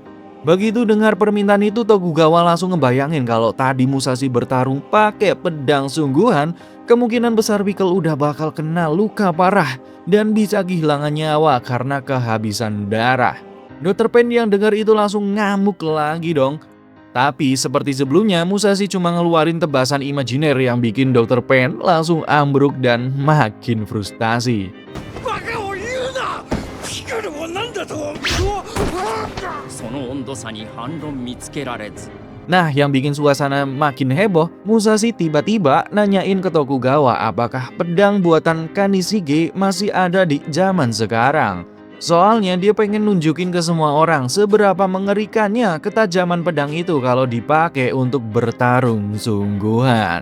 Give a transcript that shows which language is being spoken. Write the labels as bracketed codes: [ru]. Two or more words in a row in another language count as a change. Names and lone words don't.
[id] Begitu dengar permintaan itu, Tokugawa langsung ngebayangin kalau tadi Musashi bertarung pakai pedang sungguhan, kemungkinan besar Pickle udah bakal kena luka parah dan bisa kehilangan nyawa karena kehabisan darah. Dr. Pain yang dengar itu langsung ngamuk lagi dong. Tapi seperti sebelumnya, Musashi cuma ngeluarin tebasan imajiner yang bikin Dr. Pain langsung ambruk dan makin frustasi. [ja] バカを言うな。ピクルを何だと思う。その温度差に反論見つけられず。 [id] Nah, yang bikin suasana makin heboh, Musashi tiba-tiba nanyain ke Tokugawa apakah pedang buatan Kanishige masih ada di zaman sekarang. Soalnya dia pengen nunjukin ke semua orang seberapa mengerikannya ketajaman pedang itu kalau dipakai untuk bertarung sungguhan.